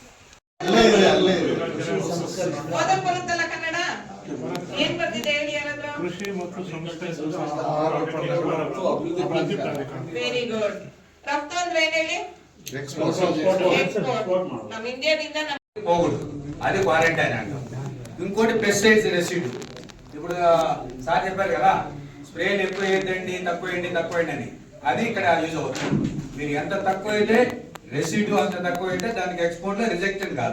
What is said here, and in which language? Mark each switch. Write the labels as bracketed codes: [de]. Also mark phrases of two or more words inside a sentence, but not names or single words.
[kn] ಓದಕ್ ಬರುತ್ತಲ್ಲ ಕನ್ನಡ? ಏನ್ ಬರ್ತಿದೆ ಹೇಳಿ ಯಾರಾದ್ರೂ? ಕೃಷಿ ಮತ್ತು ಸಂಸ್ಥೆ [en] very good. [kn] ರಫ್ತು ಅಂದ್ರೆ ಏನ್ ಹೇಳಿ? ಎಕ್ಸ್ಪೋರ್ಟ್. ನಮ್ಮ ಇಂಡಿಯಾದಿಂದ [te] పోకూడదు, అది క్వారంటైన్ అంటాం. ఇంకోటి [en] pesticides residue. [te] ఇప్పుడు సార్ చెప్పారు కదా స్ప్రేలు ఎక్కువ వేయద్దండి, తక్కువ వేయండి అని, అది ఇక్కడ యూజ్ అవుతుంది. మీరు ఎంత తక్కువ అయితే రెసిడ్యూ అంత తక్కువ అయితే దానికి ఎక్స్పోర్ట్ లో రిజెక్టెడ్ కాదు.